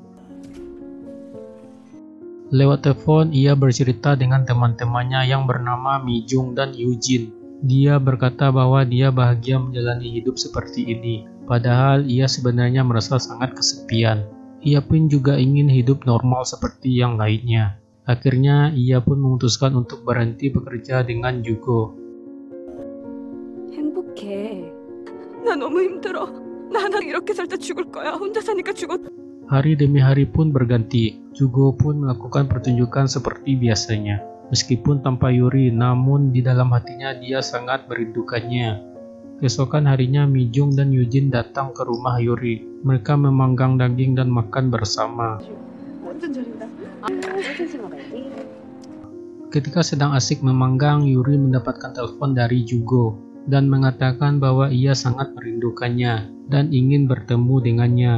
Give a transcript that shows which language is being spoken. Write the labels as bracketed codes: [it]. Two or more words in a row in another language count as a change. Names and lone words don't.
[id] Lewat telepon, ia bercerita dengan teman-temannya yang bernama Mijung dan Eugene. Dia berkata bahwa dia bahagia menjalani hidup seperti ini, padahal ia sebenarnya merasa sangat kesepian. Ia pun juga ingin hidup normal seperti yang lainnya. Akhirnya ia pun memutuskan untuk berhenti bekerja dengan Jugo. [ko] 행복해. 나 너무 힘들어. 나 이렇게 살 때 죽을 거야. 혼자 사니까 죽어. [id] Hari demi hari pun berganti. Jugo pun melakukan pertunjukan seperti biasanya. Meskipun tanpa Yuri, namun di dalam hatinya dia sangat merindukannya. Keesokan harinya Mi-jung dan Yujin datang ke rumah Yuri. Mereka memanggang daging dan makan bersama. Ketika sedang asik memanggang, Yuri mendapatkan telepon dari Jugo dan mengatakan bahwa ia sangat merindukannya dan ingin bertemu dengannya.